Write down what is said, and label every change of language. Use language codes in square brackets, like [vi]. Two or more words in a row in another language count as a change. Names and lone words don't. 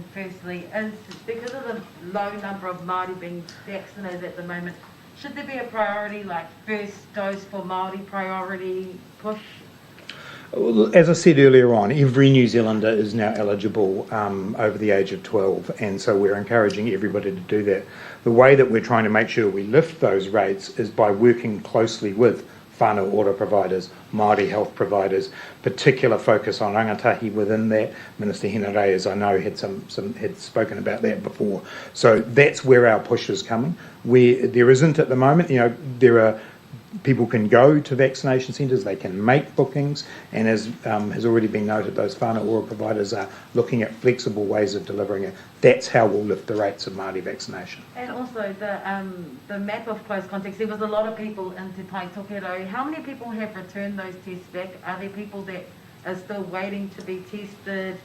[en] Firstly, is because of the low number of Māori being vaccinated at the moment, should there be a priority, like first dose for Māori priority push? As I said earlier on, every New Zealander is now eligible over the age of 12, and so we're encouraging everybody to do that. The way that we're trying to make sure we lift those rates is by working closely with whānau ora providers, Māori health providers, particular focus on rangatahi within that. Minister Henare, as I know, had spoken about that before. So that's where our push is coming. Where there isn't at the moment, there are people can go to vaccination centres, they can make bookings, and as has already been noted, those whānau ora providers are looking at flexible ways of delivering it. That's how we'll lift the rates of Māori vaccination. And also the map of close contacts, there was a lot of people in Te Pai Tokerau. How many people have returned those tests back? Are there people that are still waiting to be tested?